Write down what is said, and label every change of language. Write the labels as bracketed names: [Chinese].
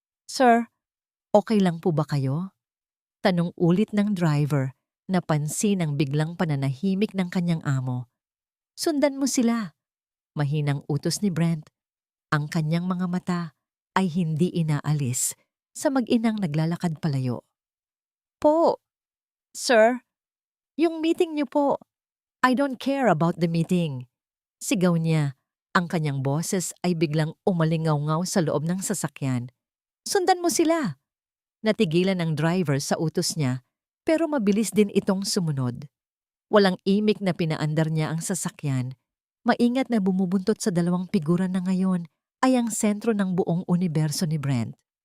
[Filipino] "Sir, okay lang po ba kayo?" Tanong ulit ng driver na pansin ang biglang pananahimik ng kanyang amo. "Sundan mo sila." Mahinang utos ni Brent. Ang kanyang mga mata ay hindi inaalis sa mag-inang naglalakad palayo. "Po, sir, yung meeting niyo po. [English] I don't care about the meeting." [Filipino] Sigaw niya. Ang kanyang boses ay biglang umalingaw-ngaw sa loob ng sasakyan. "Sundan mo sila." Natigilan ang driver sa utos niya pero mabilis din itong sumunod. Walang imik na pinaandar niya ang sasakyan. Maingat na bumubuntot sa dalawang figura na ngayon ay ang sentro ng buong universo ni Brent.